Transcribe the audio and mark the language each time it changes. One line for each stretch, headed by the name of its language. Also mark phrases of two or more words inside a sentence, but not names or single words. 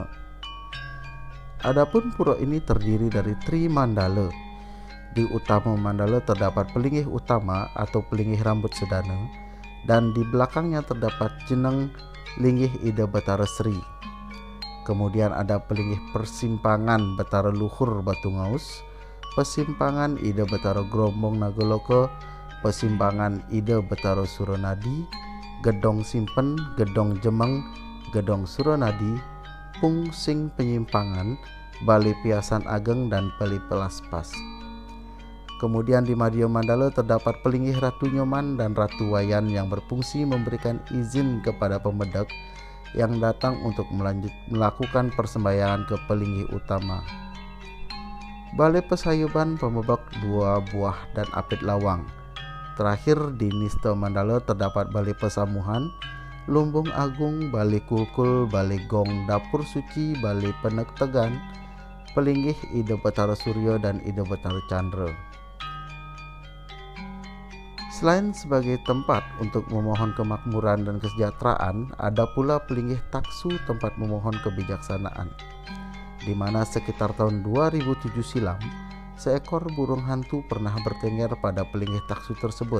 Indonesian: Adapun pura ini terdiri dari Tri Mandala. Di utama mandala terdapat pelinggih utama atau Pelinggih Rambut Sedana dan di belakangnya terdapat jeneng Linggih Ida Betara Sri. Kemudian ada pelinggih Persimpangan Betara Luhur Batu Ngaus, Persimpangan Ida Betara Grombong Nagoloko, Persimpangan Ida Betara Suronadi, Gedong Simpen, Gedong Jemeng, Gedong Suronadi, Pungsing Penyimpangan, Bali Piasan Ageng, dan Bali Pelaspas. Kemudian di Madya Mandala terdapat pelinggih Ratu Nyoman dan Ratu Wayan yang berfungsi memberikan izin kepada pemedak yang datang untuk melakukan persembayangan ke pelinggih utama. Balai Pesayuban, Pemebak Dua Buah, dan Apit Lawang. Terakhir di Nista Mandala terdapat Balai Pesamuhan, Lumbung Agung, Balai Kulkul, Balai Gong, Dapur Suci, Balai Penektegan, pelinggih Ida Betara Suryo dan Ida Betara Chandra. Selain sebagai tempat untuk memohon kemakmuran dan kesejahteraan, ada pula pelinggih Taksu, tempat memohon kebijaksanaan, di mana sekitar tahun 2007 silam, seekor burung hantu pernah bertengger pada pelinggih Taksu tersebut.